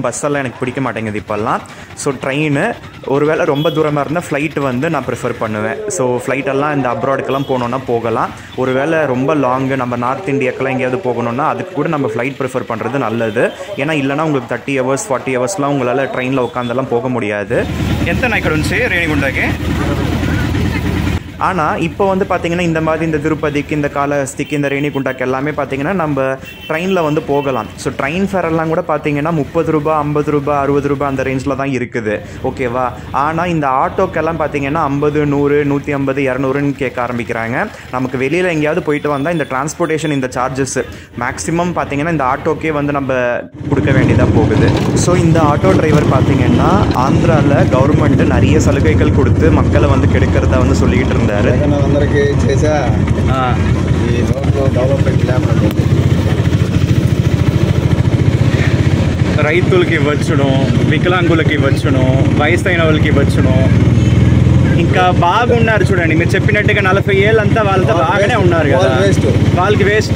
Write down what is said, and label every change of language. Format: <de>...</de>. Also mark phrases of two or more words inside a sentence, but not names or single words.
<ta>பஸ்ஸெல்லாம் எனக்கு பிடிக்க மாட்டேங்குது இப்போல்லாம். ஸோ ட்ரெயின், ஒருவேளை ரொம்ப தூரமாக இருந்தால் ஃப்ளைட்டு வந்து நான் ப்ரிஃபர் பண்ணுவேன். ஸோ ஃப்ளைட்டெல்லாம் இந்த அப்ராடுக்கெல்லாம் போகணுன்னா போகலாம். ஒருவேளை ரொம்ப லாங்கு நம்ம நார்த் இந்தியாக்கெல்லாம் எங்கேயாவது போகணுன்னா அதுக்கு கூட நம்ம ஃப்ளைட் ப்ரிஃபர் பண்ணுறது நல்லது. ஏன்னா இல்லைனா உங்களுக்கு 30 hours 40 hours உங்களால் ட்ரெயினில் உட்காந்தெல்லாம் போக முடியாது. எத்தனை</ta> <te>ఇక్కడ నుంచి</te> <ta>ரேணிகுண்டாக்கு? ஆனால் இப்போ வந்து பார்த்திங்கன்னா இந்த மாதிரி இந்த திருப்பதிக்கு, இந்த காளஹஸ்திக்கு, இந்த ரேணிகுண்டாக்கு எல்லாமே பார்த்திங்கன்னா நம்ம ட்ரெயினில் வந்து போகலாம். ஸோ ட்ரெயின் ஃபேரெல்லாம் கூட பார்த்திங்கன்னா 30 ரூபா 50 ரூபா 60 ரூபா அந்த ரேஞ்சில் தான் இருக்குது, ஓகேவா. ஆனால் இந்த ஆட்டோக்கெல்லாம் பார்த்திங்கன்னா 50 100 150 200ன்னு கேட்க ஆரம்பிக்கிறாங்க. நமக்கு வெளியில் எங்கேயாவது போயிட்டு வந்தால் இந்த டிரான்ஸ்போர்ட்டேஷன் இந்த</ta> <en>charges maximum</en> <ta>பார்த்திங்கன்னா இந்த ஆட்டோக்கே வந்து நம்ம கொடுக்க வேண்டியதாக போகுது. ஸோ இந்த ஆட்டோ டிரைவர் பார்த்திங்கன்னா ஆந்திராவில் கவர்மெண்ட்டு நிறைய சலுகைகள் கொடுத்து மக்களை வந்து கெடுக்கிறத வந்து சொல்லிக்கிட்டு இருந்தார்.</ta> <te>అందరికీ చేసా ఈ రోడ్లు డెవలప్మెంట్ లేకుండా రైతులకి ఇవ్వచ్చును, వికలాంగులకి ఇవ్వచ్చును, వయసైన వాళ్ళకి ఇవ్వచ్చును. ఇంకా బాగున్నారు చూడండి, మీరు చెప్పినట్టుగా 40 ఏళ్ళంతా వాళ్ళతో బాగానే ఉన్నారు కదా, వాళ్ళకి వేస్ట్.</te>